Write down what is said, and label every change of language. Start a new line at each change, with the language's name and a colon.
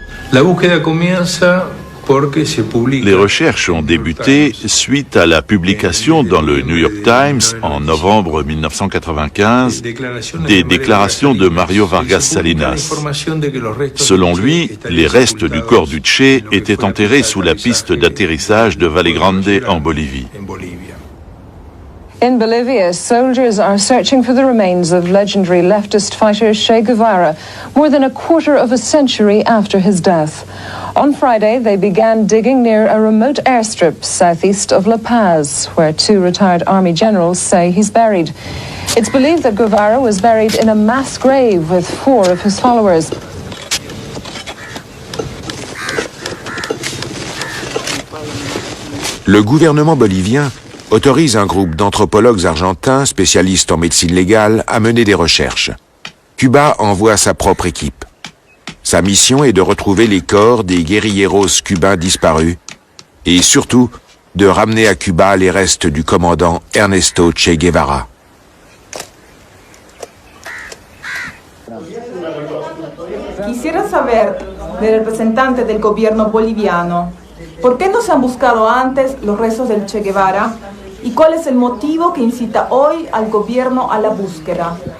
Spanish: La búsqueda comienza porque se publica.
French: Les recherches ont débuté suite à la publication dans le New York Times en novembre 1995 des déclarations de Mario Vargas Salinas. Selon lui, les restes du corps du Che étaient enterrés sous la piste d'atterrissage de Valle Grande en Bolivie.
English: In Bolivia, soldiers are searching for the remains of legendary leftist fighter Che Guevara, more than a quarter of a century after his death. On Friday, they began digging near a remote airstrip southeast of La Paz, where two retired army generals say he's buried. It's believed that Guevara was buried in a mass grave with 4 of his followers.
French: Le gouvernement bolivien autorise un groupe d'anthropologues argentins spécialistes en médecine légale à mener des recherches. Cuba envoie sa propre équipe. Sa mission est de retrouver les corps des guérilleros cubains disparus et surtout de ramener à Cuba les restes du commandant Ernesto Che Guevara.
Spanish: Quisiera saber del representante del gobierno boliviano, ¿por qué no se han buscado antes los restos del Che Guevara? ¿Y cuál es el motivo que incita hoy al gobierno a la búsqueda?